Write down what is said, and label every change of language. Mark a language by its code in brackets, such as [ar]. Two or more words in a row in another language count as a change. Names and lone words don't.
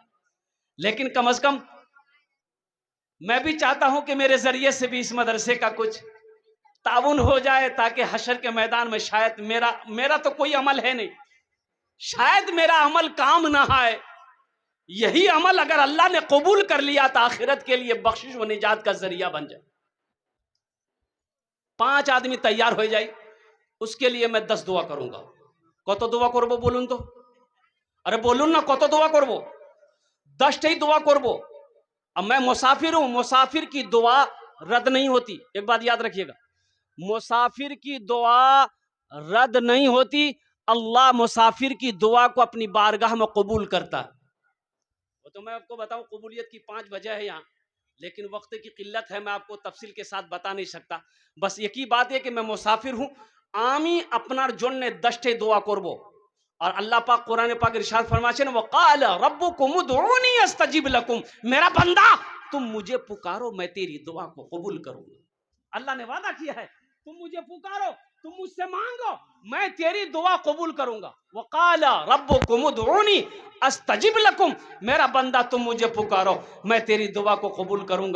[ur] لیکن کم از کم میں بھی چاہتا ہوں کہ میرے ذریعے سے بھی اس مدرسے کا کچھ تعاون ہو جائے، تاکہ حشر کے میدان میں شاید میرا تو کوئی عمل ہے نہیں، شاید میرا عمل کام نہ آئے، یہی عمل اگر اللہ نے قبول کر لیا تو آخرت کے لیے بخشش و نجات کا ذریعہ بن جائے. 5 آدمی تیار ہو جائے، اس کے لیے میں 10 دعا کروں گا. [bn] কত দোয়া করব বলুন তো? আরে বলুন না কত দোয়া করব? 10টি দোয়া করব. [ur] اب میں مسافر ہوں، مسافر کی دعا رد نہیں ہوتی. ایک بات یاد رکھیے گا، مسافر کی دعا رد نہیں ہوتی. اللہ مسافر کی دعا کو اپنی بارگاہ میں قبول کرتا ہے. وہ تو میں آپ کو بتاؤں قبولیت کی 5 وجہ ہے یہاں، لیکن وقت کی قلت ہے، میں آپ کو تفصیل کے ساتھ بتا نہیں سکتا. بس ایک ہی بات ہے کہ میں مسافر ہوں، [bn] আমি আপনার জন্য 10টি দোয়া করব। আর আল্লাহ পাক কোরআনে পাক ইরশাদ [ur] فرماتے [ar] وقال ربكم ادعوني أستجب لكم, [ur] میرا بندہ تم مجھے پکارو میں تیری دعا کو قبول کروں گا. اللہ نے وعدہ کیا ہے، تم مجھے پکارو، تم مجھ سے مانگو، میں تیری دعا قبول کروں گا. [ar] وقال ربكم ادعوني أستجب لكم, [ur] میرا بندہ تم مجھے پکارو میں تیری دعا کو قبول کروں گا.